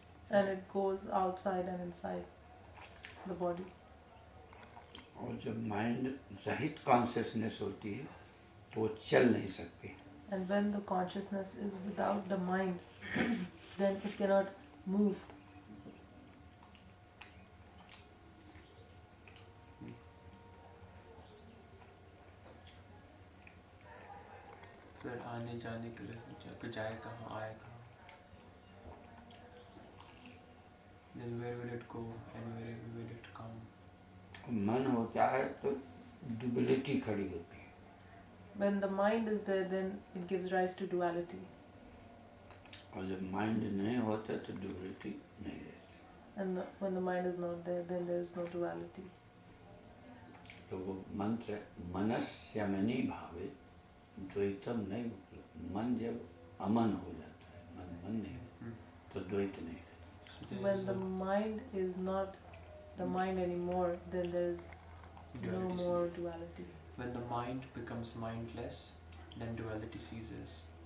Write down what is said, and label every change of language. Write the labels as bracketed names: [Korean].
[English] And it goes outside and inside the body. [Hindi] और जब mind रहित कॉन्शियसनेस होती है तो वो चल नहीं सकती। [English] And when the consciousness is without the mind, then it cannot move. [Hindi] फिर आने जाने के लिए जाए कहाँ आए कहाँ. [English] Then where will it go and where will it come? [Hindi] मन होता है तो डुअलिटी खड़ी होती है. [English] When the mind is there, then it gives rise to duality. [Hindi] और जब माइंड नहीं होता तो डुअलिटी नहीं रहती. [English] And when the mind is not there, then there is no duality. [Hindi] तो वो मंत्र [Sanskrit] मनस्यमनि भावे द्वैतम [Hindi] नहीं उपलब्ध. मन जब अमन हो जाता है, मन नहीं हो, तो द्वैत नहीं रहता. [English] When the mind is not the mind anymore, then there is no more duality. When the mind becomes mindless, then duality ceases.